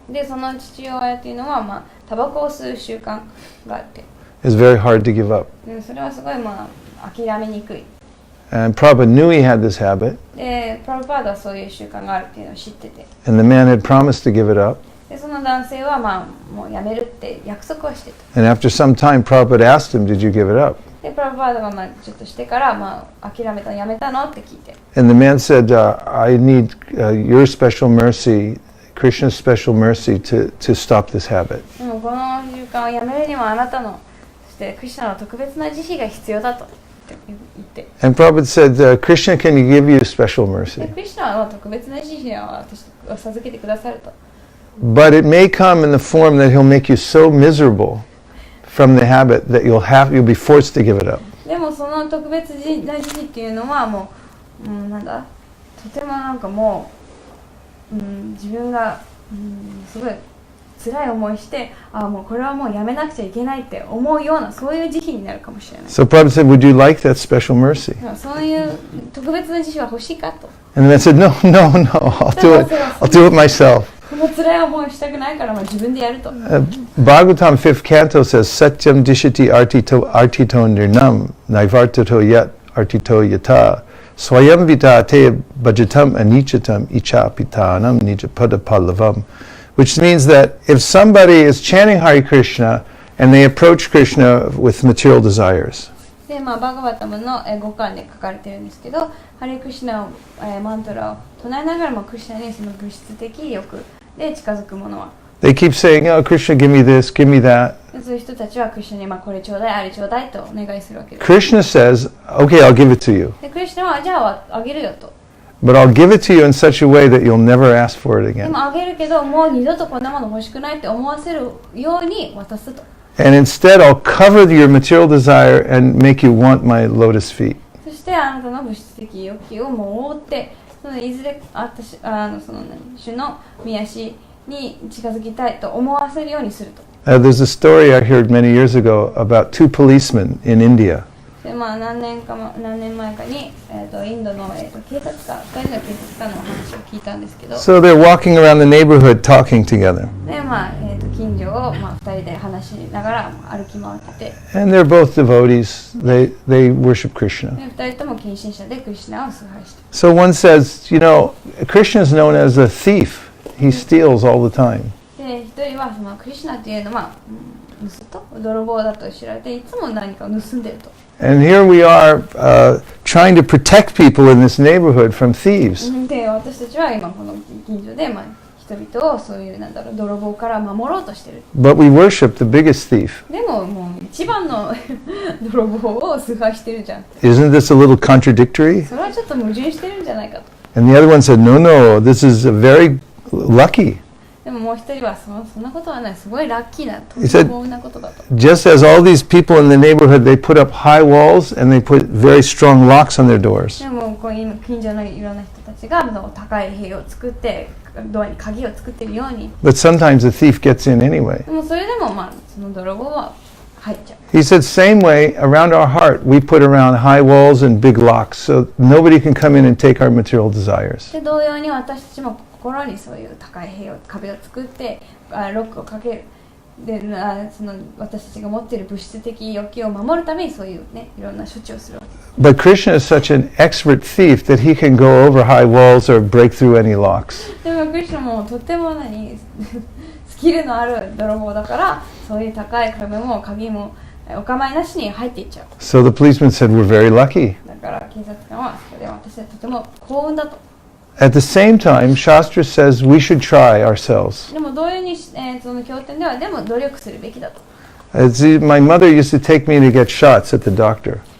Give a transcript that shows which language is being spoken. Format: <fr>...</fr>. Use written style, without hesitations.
<ja>で、その父親っていうのは、タバコを吸う習慣があって。</ja> <en>It's very hard to give up.</en> <ja>で、それはすごい、諦めにくい。</ja> <en>And Prabhupada knew he had this habit,</en> <ja>でプラブパードはそういう習慣があるっていうのを知ってて、</ja> <en>and the man had promised to give it up.</en> <ja>でその男性はまあもうやめるって約束はしてた。</ja> <en>And after some time, Prabhupada asked him, "Did you give it up?"</en> <ja>でプラブパードがまあちょっとしてからまあ諦めたのやめたのって聞いて、</ja> <en>And the man said, "I need your special mercy, Krishna's special mercy, to stop this habit."</en> <ja>でもこの習慣をやめるにはあなたのそしてクリシュナの特別な慈悲が必要だと言って、</ja> <en>And Prabhupada said, "Krishna can give you special</en> <ja>で</ja> <en>mercy,</en> <ja>クリシュナは特別な慈悲を私を授けてくださると。</ja> <en>but it may come in the form that he'll make you so miserable from the habit that you'll be forced to give it up."</en> <ja>でもその特別な慈悲っていうのはもう、なんだとてもなんかもう、自分が、すごい辛い思いしてもうこれはもうやめなくちゃいけないって思うようなそういう慈悲になるかもしれない。</ja> <en>So Prabhupada said, "Would you like that special mercy?"</en> <ja>でもそういう特別な慈悲は欲しいかと。</ja> <en>And the man said, "No, no, no, I'll do it myself."</en> <ja>この辛い思いをしたくないから自分でやると。</ja> <en>Bhagavatam 5th canto says,</en> <sa>"Satyam dishiti artito nirnam, naivartato yat artito yata, swayam vita te bhajatam anichatam ichapitanam nijapada palavam,"</sa> <en>which means that if somebody is chanting Hare Krishna and they approach Krishna with material desires,</en> <ja>でバガバタムの5巻で書かれているんですけど、ハレクシナを、マントラを唱えながらもクリシュナにその物質的欲で近づく者は、</ja> <en>they keep saying, "Oh, Krishna, give me this, give me that."</en> <ja>そういう人たちはクリシュナにこれちょうだい、あれちょうだいとお願いするわけです。</ja> <en>Krishna says, "Okay, I'll give it to you,</en> <ja>でクリシュナはじゃああげるよと。</ja> <en>but I'll give it to you in such a way that you'll never ask for it</en> <ja>で</ja> <en>again.</en> <ja>もあげるけどもう二度とこんなもの欲しくないって思わせるように渡すと。</ja> <en>And instead, I'll cover your material desire and make you want my lotus feet."</en> <ja>そしてあなたの物質的欲求をもう覆って、そのいずれ私その主の御足に近づきたいと思わせるようにすると。</ja> <en>There's a story I heard many years ago about two policemen in India.</en> <ja>で何年前かに、インドの、警察官、2人の警察官のお話を聞いたんですけど、</ja> <en>So they're walking around the neighborhood talking together.</en> <ja>で近所を、2人で話しながら歩き回ってて、</ja> <en>And they're both devotees. They worship Krishna.</en> <ja>で2人とも近親者でクリシュナを崇拝して、</ja> <en>So one says, Krishna is known as a thief. He steals all the time.</en> <ja>で1人はそのクリシュナっていうのは、泥棒だと知られていつも何かを盗んでると。</ja> <en>And here we are trying to protect people in this neighborhood from thieves.</en> <ja>で私たちは今この近所で、人々をそういう泥棒から守ろうとしてる。</ja> <en>But we worship the biggest thief.</en> <ja>でももう一番の泥棒を崇拝してるじゃん。</ja> <en>Isn't this a little contradictory?</en> <ja>それはちょっと矛盾してるんじゃないかと。</ja> <en>And the other one said, no, this is very lucky.</en> <ja>でももう一人はそんなことはない、すごいラッキーなと、</ja> <en>He said,</en> <ja>幸運なことだと。</ja> <en>just as all these people in the neighborhood, they put up high walls and they put very strong locks on their doors.</en> <ja>でもこういう近所のいろんな人たちが高い塀を作ってドアに鍵を作っているように、</ja> <en>But sometimes the thief gets in anyway.</en> <ja>でもそれでもその泥棒は入っちゃう。</ja> <en>He said, same way, around our heart, we put around high walls and big locks so nobody can come in and take our material desires.</en> <ja>で同様に私たちも心にそういう高い壁を作ってロックをかける。でその私たちが持っている物質的欲求を守るためにそういうねいろんな処置をするわけです。</ja> <en>But Krishna is such an expert thief that he can go over high walls or break through any locks.</en> <ja>でもクリシュナもとってもスキルのある泥棒だからそういう高い壁も鍵もお構いなしに入っていっちゃう。</ja> <en>So the policeman said, we're very lucky.</en> <ja>だから警察官はそれで私はとても幸運だと。</ja> <en>At the same time, Shastra says we should try ourselves.</en> <ja>でも同様に、その経典ではでも努力するべきだと。</ja> <en>My mother used to take me to get shots at the doctor.</en>